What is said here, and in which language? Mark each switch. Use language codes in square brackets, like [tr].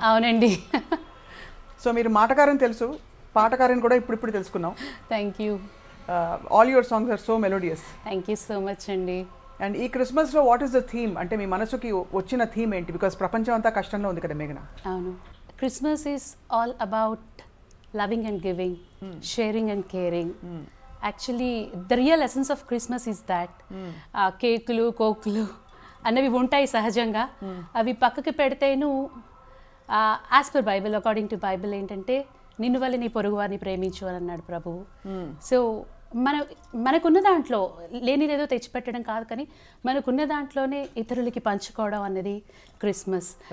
[te] అవునండి. సో మీరు మాటకారని తెలుసు, పాటకారని కూడా ఇప్పుడు తెలుసుకున్నాం. [en] Thank you. All your songs are so melodious. Thank you so much అండి. [te] అండ్ ఈ క్రిస్మస్లో [en] what is the theme, [te] అంటే మీ మనసుకి వచ్చిన థీమ్ ఏంటి? బికాస్ ప్రపంచం అంతా కష్టంలో ఉంది కదా మేఘనా. అవును. [en] Christmas is all about loving and giving, sharing and caring. Actually, the real essence of Christmas is that [te] కేకులు కోకులు అన్నవి ఉంటాయి సహజంగా. అవి పక్కకి పెడితేను [en] as per Bible, according to Bible [te] ఏంటంటే నిన్ను వల్ల నీ పొరుగు వారిని ప్రేమించు అని అన్నాడు ప్రభువు. సో మనకున్న దాంట్లో లేనిదేదో తెచ్చిపెట్టడం కాదు, కానీ మనకున్న దాంట్లోనే ఇతరులకి పంచుకోవడం అన్నది క్రిస్మస్.